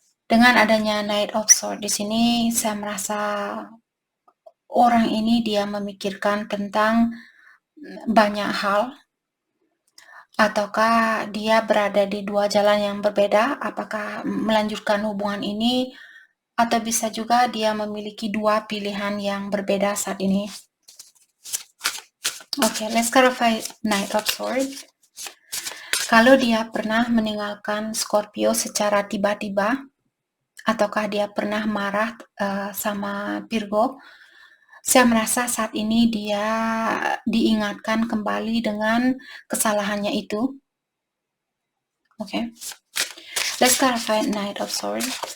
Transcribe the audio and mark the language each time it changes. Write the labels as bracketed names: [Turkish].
[Indonesian] Dengan adanya Knight of Swords di sini, saya merasa orang ini dia memikirkan tentang banyak hal, ataukah dia berada di dua jalan yang berbeda, apakah melanjutkan hubungan ini, atau bisa juga dia memiliki dua pilihan yang berbeda saat ini. [English] Oke, let's clarify Knight of Swords. [Indonesian] Kalau dia pernah meninggalkan Scorpio secara tiba-tiba, ataukah dia pernah marah sama Virgo, saya merasa saat ini dia diingatkan kembali dengan kesalahannya itu. Oke. [English] Let's clarify Knight of Swords.